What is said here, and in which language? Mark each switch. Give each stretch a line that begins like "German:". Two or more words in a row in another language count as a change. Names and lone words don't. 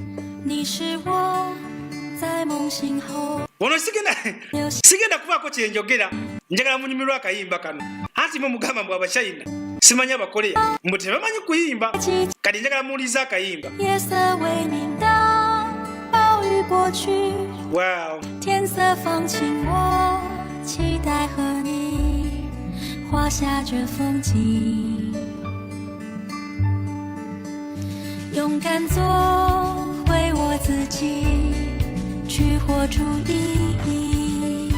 Ganda: ono sigenda kubaako kyenjogera njagala munyumirwa akayimba kano anti mugamba mbw abachina simanyi abakoleya mbu tebamanyi kuyimba kati njagala muwuliza akayimba wow
Chinese: 画下这风景，勇敢做回我自己，去活出意义。